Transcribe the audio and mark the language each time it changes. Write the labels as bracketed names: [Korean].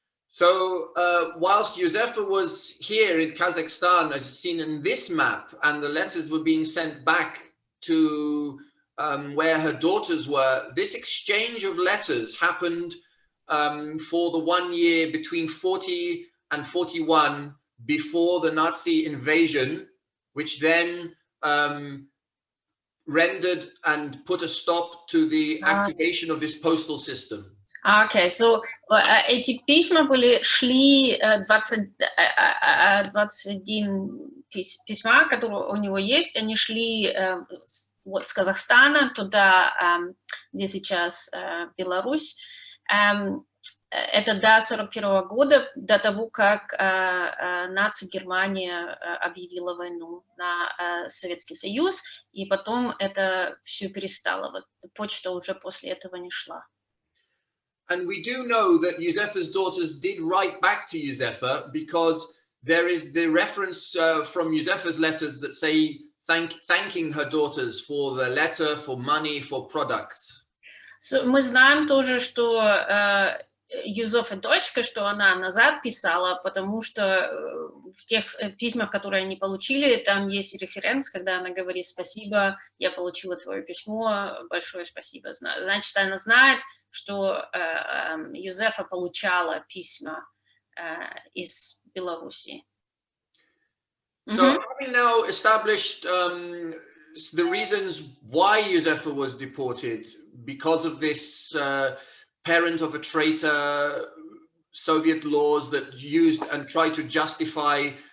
[English] So whilst Юзефе was here in Kazakhstan, as seen in this map, and the letters were being sent back to where her daughters were, this exchange of letters happened for the 1 year between 40 and 41 before the Nazi invasion, which then rendered and put a stop to the activation of this postal system. [Russian] Okay, so эти письма шли 21 письма, которые у него есть, они шли вот с Казахстана туда, где сейчас Беларусь. Это до 1941 года, до того, как наци-Германия объявила войну на Советский Союз, и потом это все перестало. Вот почта уже после этого не шла. [English] And we do know that Юзефе's daughters did write back to Юзефе, because there is the reference from Юзефе's letters that say thanking her daughters for the letter, for money, for products. [Russian] So, мы знаем тоже, что Юзефе дочка, что она назад писала, потому что в тех письмах, которые они получили, там есть референс, когда она говорит: спасибо, я получила твое письмо, большое спасибо. Значит, она знает, что Юзефа получала письма из Белоруссии. [English] So having now established the reasons why Юзефе was deported, because of this parent of a traitor, Soviet laws that used and tried to justify